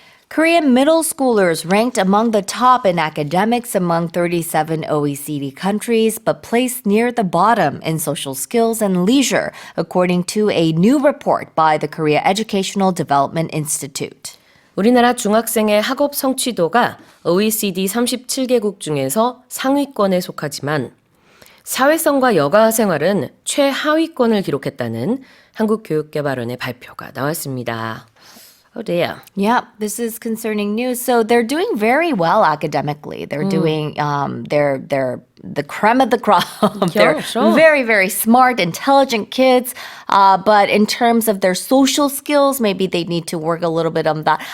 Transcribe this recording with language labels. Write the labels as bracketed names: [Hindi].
[English] Korean middle schoolers ranked among the top in academics among 37 OECD countries, but placed near the bottom in social skills and leisure, according to a new report by the Korea Educational Development Institute. [Korean] 우리나라 중학생의 학업성취도가 OECD 37개국 중에서 상위권에 속하지만 사회성과 여가생활은 최하위권을 기록했다는 한국교육개발원의 발표가 나왔습니다. [English] Oh dear. Yeah, this is concerning news. So they're doing very well academically. They're doing they're the creme of the crop. They're sure. very, very smart, intelligent kids. But in terms of their social skills, maybe they need to work a little bit on that.